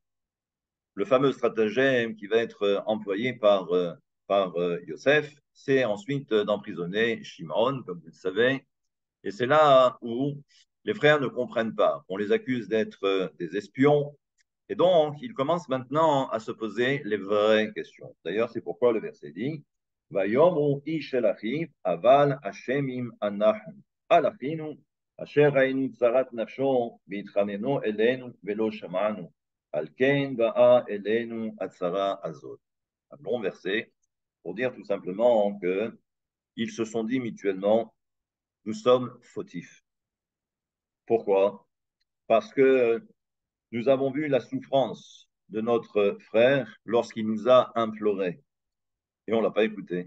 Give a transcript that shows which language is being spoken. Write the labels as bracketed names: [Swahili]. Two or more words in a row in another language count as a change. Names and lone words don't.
[French] Le fameux stratagème qui va être employé par Yosef, c'est ensuite d'emprisonner Shimon, comme vous le savez. Et c'est là où les frères ne comprennent pas. On les accuse d'être des espions. Et donc, ils commencent maintenant à se poser les vraies questions. D'ailleurs, c'est pourquoi le verset dit [Hebrew] ויאמרו איש אל אחיו אבל אשמים אנחנו על אחינו אשר ראינו צרת נפשו בהתחננו אלינו ולא שמענו על כן באה אלינו הצרה הזאת. [French] Un long verset pour dire tout simplement qu'ils se sont dit mutuellement nous sommes fautifs. Pourquoi? Parce que nous avons vu la souffrance de notre frère lorsqu'il nous a imploré et on ne l'a pas écouté.